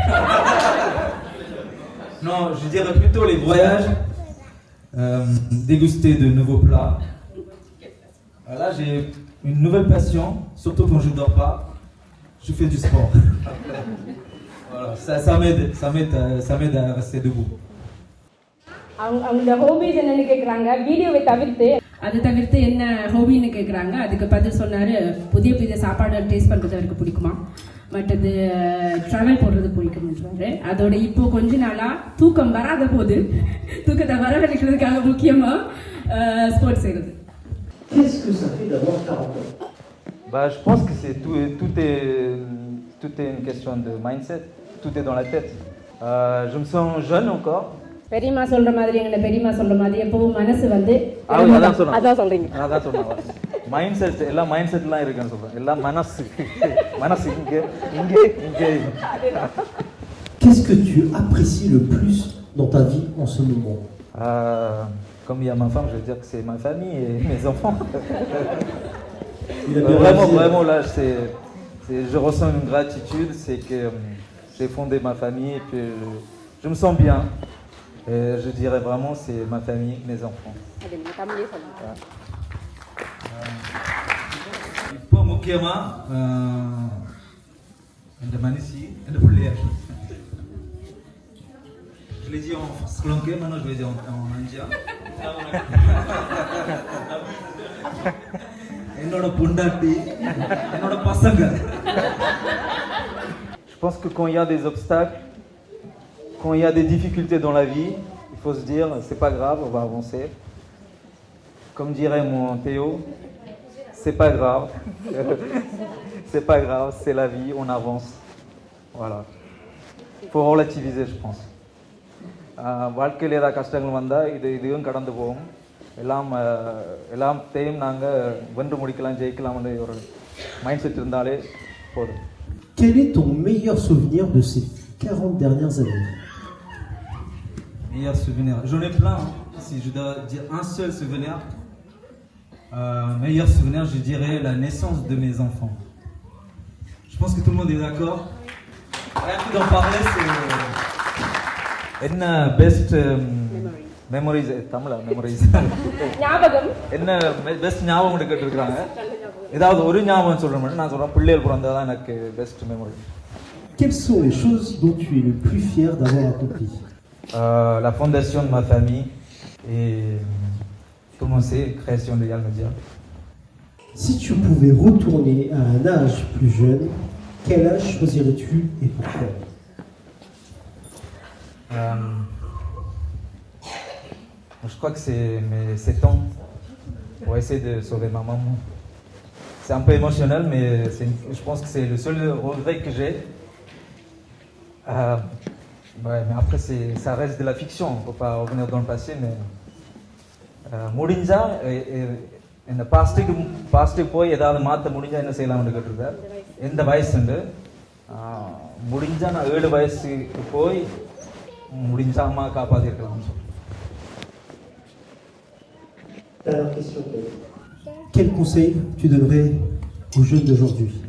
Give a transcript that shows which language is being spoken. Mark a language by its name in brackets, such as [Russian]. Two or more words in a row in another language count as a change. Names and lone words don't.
[French] Non, je dirais plutôt les voyages, déguster de nouveaux plats. Là, j'ai une nouvelle passion, surtout quand je ne dors pas. Je fais du sport. Voilà, ça m'aide à rester debout. [Tamil] அவங்க ஹாபிஸ் என்னன்னு கேக்குறாங்க. வீடியோவை தவிர்த்து அது தவிர்த்து என்ன ஹாபின்னு கேக்குறாங்க. அதுக்கு பதில் சொன்னாரு, புதிய புதிய சாப்பாடு டேஸ்ட் பண்றது அவருக்கு பிடிக்குமா, மற்றது ட்ராவல் போடுறது பிடிக்கும்ன்றாரு. அதோட இப்போ கொஞ்ச நாளா தூக்கம் வராத போது தூக்கத்தை வரவழைக்கிறதுக்காக முக்கியமா ஸ்போர்ட்ஸ் செய்யறது. [French] Qu'est-ce que ça fait d'avoir 40 ans? Je pense que tout est une question de mindset, tout est dans la tête. Je me sens jeune encore. [Tamil] பெரியம்மா சொல்ற மாதிரி எங்க பெரியம்மா சொல்ற மாதிரி எப்பவும் மனசு வந்து அதான் சொல்றீங்க. அதான் சொன்னாங்க. [English] mind set [Tamil] எல்லாம் மைண்ட் செட்லாம் இருக்குன்னு சொல்றேன். எல்லாம் மனசு இங்கே. [French] Qu'est-ce que tu apprécies le plus dans ta vie en ce moment? Comme il y a ma femme, je veux dire que c'est ma famille et mes enfants. Vraiment là, je ressens une gratitude, c'est que j'ai fondé ma famille et puis je me sens bien. Et je dirais vraiment c'est ma famille, mes enfants. [Tamil] இப்போ முக்கியமா இந்த மனுஷி இந்த பிள்ளையார். [French] Je l'ai dit en sri-lankais, maintenant je vais dire en indien. [Tamil] என்னோட பொண்டாட்டி, என்னோட பசங்க. [French] Je pense que quand il y a des obstacles, quand il y a des difficultés dans la vie, il faut se dire c'est pas grave, on va avancer. Comme dirait mon Théo, c'est pas grave. C'est pas grave, c'est la vie, on avance. Voilà. Il faut relativiser, je pense. [Tamil] வாழ்க்கையில் ஏதாவது கஷ்டங்கள் வந்தால் இதுவும் கடந்து போகும். எல்லாத்தையும் நாங்கள் வென்று முடிக்கலாம், ஜெயிக்கலாம்னு ஒரு [English] mind set [Tamil] இருந்தாலே போதும். [French] Quel est ton meilleur souvenir de ces 40 dernières années? Meilleur souvenir. J'en ai plein. Hein. Si je dois dire un seul souvenir, meilleur souvenir, je dirais la naissance de mes enfants. Je pense que tout le monde est d'accord. Rien que d'en parler, c'est une [English] best memories. Tamil memories. [Tamil] ஞாபகம் என்ன பெஸ்ட் ஞாபகம் எடுத்துட்டு இருக்காங்க. ஏதாவது ஒரு ஞாபகம் சொல்றேன். நான் சொல்றேன் பிள்ளைகள் பிறந்தது தான் எனக்கு [English] best memory. [French] Quelles sont les choses dont tu es le plus fier d'avoir accompli? La fondation de ma famille et commencer création de Yal Media. Si tu pouvais retourner à un âge plus jeune, quel âge choisirais-tu et pourquoi? Je crois que c'est mes 7 ans pour essayer de sauver ma maman. C'est un peu émotionnel, mais je pense que c'est le seul regret que j'ai. Ouais, mais après, ça reste de la fiction, on ne peut pas revenir dans le passé, mais [Tamil] முடிஞ்சா இந்த பாஸ்ட்டுக்கு போய் ஏதாவது மாற்ற முடிஞ்சால் என்ன செய்யலாம்னு கேட்டிருக்கார். எந்த வயசுண்டு முடிஞ்சால் நான் 7 வயசுக்கு போய் முடிஞ்சா அம்மா காப்பாற்றிருக்கலாம்னு சொல்லுவேன். [French] Dernière question. Quel conseil tu donnerais aux jeunes d'aujourd'hui?